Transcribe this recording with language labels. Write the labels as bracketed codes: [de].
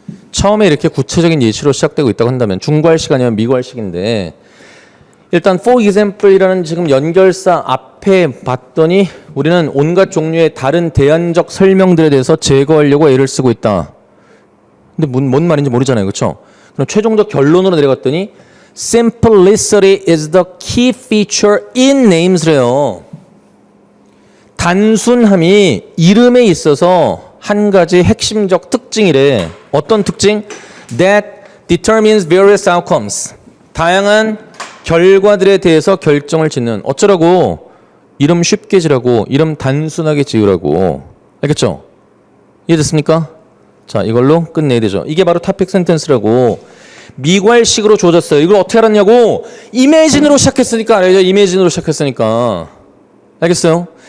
[ko] 처음에 이렇게 구체적인 예시로 시작되고 있다고 한다면 중괄식 아니면 미괄식인데 일단 for example이라는 지금 연결사 앞에 봤더니 우리는 온갖 종류의 다른 대안적 설명들에 대해서 제거하려고 애를 쓰고 있다. 근데 뭔 말인지 모르잖아요. 그렇죠? 그럼 최종적 결론으로 내려갔더니 [en] simplicity is the key feature in names래요. [ko] 단순함이 이름에 있어서 한 가지 핵심적 특징이래. 어떤 특징? [en] That determines various outcomes. [ko] 다양한 결과들에 대해서 결정을 짓는. 어쩌라고? 이름 쉽게 지라고. 이름 단순하게 지으라고. 알겠죠? 이해됐습니까? 자, 이걸로 끝내야 되죠. 이게 바로 topic sentence라고. 미괄식으로 주어졌어요. 이걸 어떻게 알았냐고? imagine으로 시작했으니까 알죠? imagine으로 시작했으니까. 알겠어요?